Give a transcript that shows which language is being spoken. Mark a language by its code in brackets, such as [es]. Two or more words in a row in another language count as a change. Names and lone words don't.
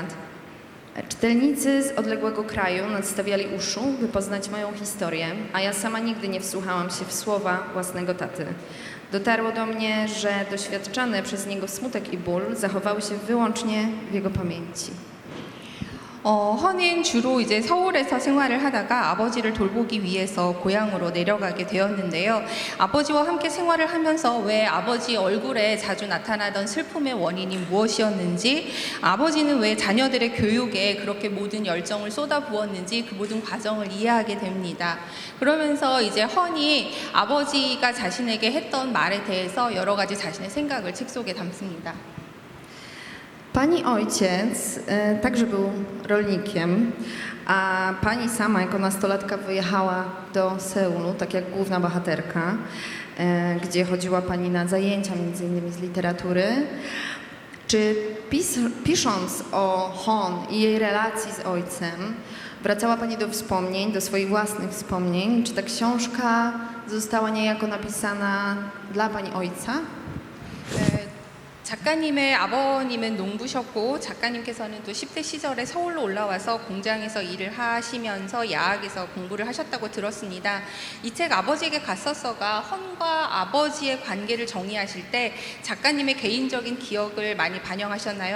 [pl] Czytelnicy z odległego kraju nadstawiali uszu, by poznać moją historię, a ja sama nigdy nie wsłuchałam się w słowa własnego taty. Dotarło do mnie, że doświadczane przez niego smutek i ból zachowały się wyłącznie w jego pamięci. [ko] 헌은 주로 이제 서울에서 생활을 하다가 아버지를 돌보기 위해서 고향으로 내려가게 되었는데요. 아버지와 함께 생활을 하면서 왜 아버지 얼굴에 자주 나타나던 슬픔의 원인이 무엇이었는지, 아버지는 왜 자녀들의 교육에 그렇게 모든 열정을 쏟아부었는지 그 모든 과정을 이해하게 됩니다. 그러면서 이제 헌이 아버지가 자신에게 했던 말에 대해서 여러 가지 자신의 생각을 책 속에 담습니다. [pl] Pani ojciec także był rolnikiem, a pani sama jako nastolatka wyjechała do Seulu, tak jak główna bohaterka, gdzie chodziła pani na zajęcia między innymi z literatury. Czy pisząc o Hon i jej relacji z ojcem, wracała pani do wspomnień, do swoich własnych wspomnień? Czy ta książka została niejako napisana dla pani ojca? [ko] 작가님의 아버님은 농부셨고 작가님께서는 또 10대 시절에 서울로 올라와서 공장에서 일을 하시면서 야학에서 공부를 하셨다고 들었습니다. 이 책 아버지에게 갔었어가 헌과 아버지의 관계를 정의하실 때 작가님의 개인적인 기억을 많이 반영하셨나요?